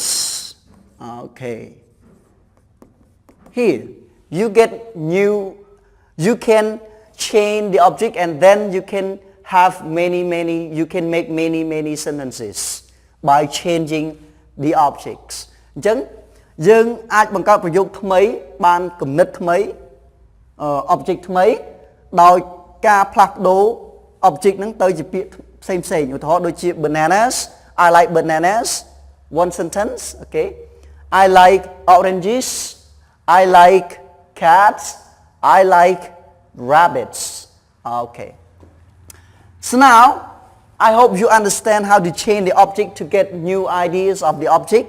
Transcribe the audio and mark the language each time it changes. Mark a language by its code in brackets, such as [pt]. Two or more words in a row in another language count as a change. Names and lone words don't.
[en] Okay. Here, you get new, you can change the object and then you can have you can make many sentences by changing the objects. [km] អញ្ចឹង យើងអាចបង្កើតប្រយោគថ្មីបានគំនិតថ្មី object ថ្មីដោយការផ្លាស់ប្ដូរ object ហ្នឹងទៅជាពាក្យផ្សេងៗឧទាហរណ៍ដូចជា [en] bananas I like bananas one sentence. Okay, I like oranges I like cats I like rabbits. Okay, so now I hope you understand how to change the object to get new ideas of the object.